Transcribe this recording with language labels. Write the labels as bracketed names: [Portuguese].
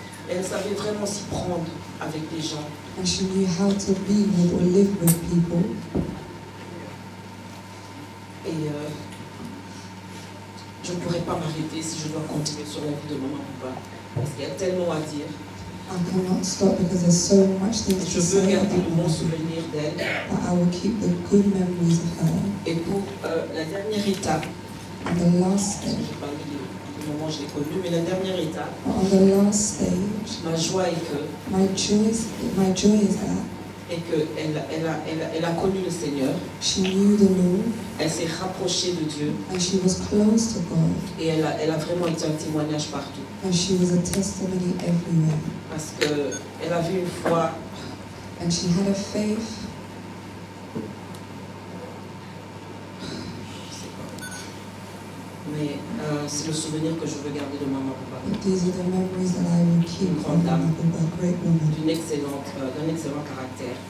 [French] Elle savait vraiment s'y prendre avec les gens. [English] And she knew how to be with or live with people. [French] Et je ne pourrais pas m'arrêter si je dois continuer sur la vie de maman Bouba. Parce qu'il y a tellement à dire. [English] I cannot stop because there's so much things to [French] Je veux [English] say [French] garder [English] about [French] le bon [English] her. [French] souvenir d'elle. [English] But I will keep the good memories of her. [French] Et pour la dernière étape, [English] On the last stage, [French] j'ai parlé du moment où je l'ai connue, mais la dernière étape, [English] on the last stage, [French] ma joie est que [English] my joy is that [French] elle a connu le Seigneur, [English] she knew the Lord [French] elle s'est rapprochée de Dieu [English] and she was close to God [French] et elle a vraiment été un témoignage partout. [English] and she was a testimony everywhere. [French] Parce qu'elle avait une foi. [English] And she had a faith. [French] Mais c'est le souvenir que je veux garder de maman Bouba. [English] These are the memories that I will keep of a great woman. [French] D'un excellent caractère.